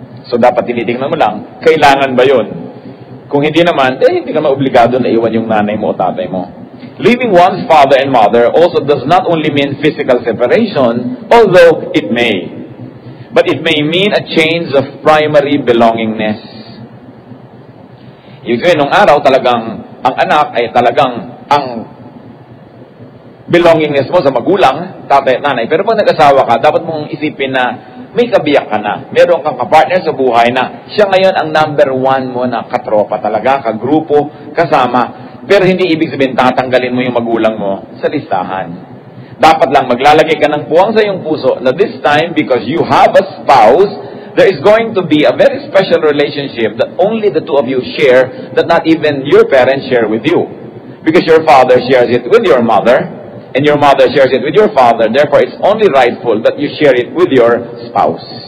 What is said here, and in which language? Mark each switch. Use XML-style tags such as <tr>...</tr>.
<tl>So dapat tinitingnan mo lang, kailangan ba yun? Kung hindi naman, hindi ka maobligado na iwan yung nanay mo o tatay mo.</tl> <en>Leaving one's father and mother also does not only mean physical separation, although it may. But it may mean a change of primary belongingness.</en> <tl>Ibig sabihin, nung araw talagang, ang anak ay talagang ang belongingness mo sa magulang, tatay at nanay. Pero pag nag-asawa ka, dapat mong isipin na may kabiyak ka na. Meron kang kapartner sa buhay na siya ngayon ang number one mo na katropa talaga, kagrupo, kasama. Pero hindi ibig sabihin tatanggalin mo yung magulang mo sa listahan. Dapat lang maglalagay ka ng puwang sa iyong puso na</tl> <en>this time, because you have a spouse, there is going to be a very special relationship that only the two of you share, that not even your parents share with you. Because your father shares it with your mother, and your mother shares it with your father, therefore it's only rightful that you share it with your spouse.</en>